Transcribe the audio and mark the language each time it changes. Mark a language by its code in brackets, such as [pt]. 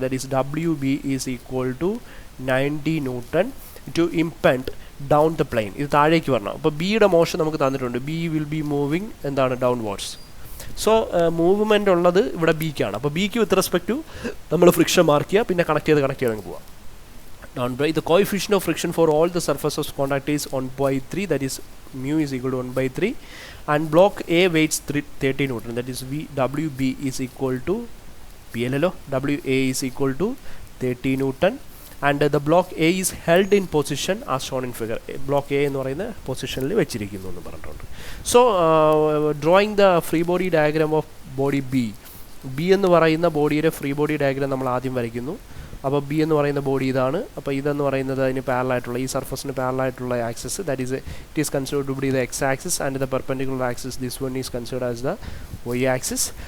[en] That is W B is equal to 90 newton to impend down the plane. [ml] ഇത് താഴേക്ക് വരണം. അപ്പോൾ ബിയുടെ മോഷൻ നമുക്ക് തന്നിട്ടുണ്ട്. [en] B will be moving [ml] എന്താണ് ഡൗൺവേർഡ്സ്. സോ മൂവ്മെൻ്റ് ഉള്ളത് ഇവിടെ ബിക്കാണ്. അപ്പോൾ ബിക്ക് വിത്ത് റെസ്പെക്ട് ടു നമ്മൾ ഫ്രിക്ഷൻ മാർക്ക് ചെയ്യുക, പിന്നെ കണക്ട് ചെയ്ത് അങ്ങ് പോവാം. [en] down by the coefficient of friction for all the surfaces of contact is 1/3, that is mu is equal to 1/3, and block A weighs 30 Newton, that is WB is equal to PLLO, WA is equal to 30 Newton, and the block A is held in position as shown in figure. [ml] Block A എന്ന് പറയുന്ന പൊസിഷനിൽ വെച്ചിരിക്കുന്നു എന്ന് പറഞ്ഞിട്ടുണ്ട്. [en] so drawing the free body diagram of body B [ml] എന്ന് പറയുന്ന ബോഡിയുടെ free body diagram നമ്മൾ ആദ്യം വരയ്ക്കുന്നു. അപ്പോൾ ബി എന്ന് പറയുന്ന ബോഡി ഇതാണ്. അപ്പോൾ ഇതെന്ന് പറയുന്നത് അതിന് പാരലായിട്ടുള്ള ഈ സർഫസിന് പാരലായിട്ടുള്ള axis, [en] That is it is considered to be the X axis and the perpendicular axis this one is considered as the Y axis.